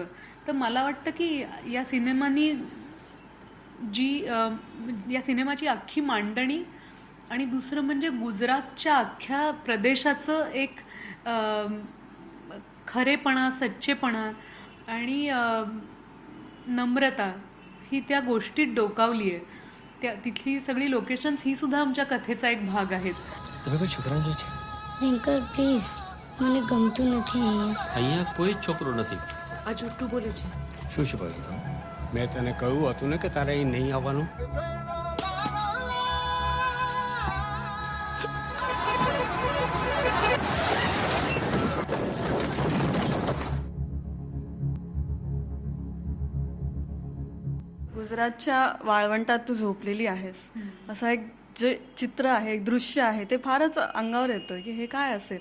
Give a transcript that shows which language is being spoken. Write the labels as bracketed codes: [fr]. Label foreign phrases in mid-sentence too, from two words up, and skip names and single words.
[mr] तर मला वाटतं की या सिनेमानी या सिनेमाची अख्खी मांडणी आणि दुसरं म्हणजे गुजरातच्या अख्ख्या प्रदेशाचं एक अम, खरेपणा, सच्चेपणा आणि नम्रता ही त्या गोष्टीत डोकावली आहे. तिथली सगळी लोकेशन्स ही सुद्धा आमच्या कथेचा एक भाग आहेत. [gu] તમે કોઈ છોકરાને જોઈ છે રિંકલ પ્લીઝ મને ગમતું નથી અહીંયા અહીંયા કોઈ જ છોકરો નથી. આ જુઠ્ઠું બોલે છે. શું છુપાયું તમે મેં તને કહ્યું હતું ને કે તારે અહીં નહીં આવવાનું. [mr] गुजरातच्या वाळवंटात तू झोपलेली आहेस असं एक जे चित्र आहे, एक दृश्य आहे, ते फारच अंगावर येतं की हे काय असेल.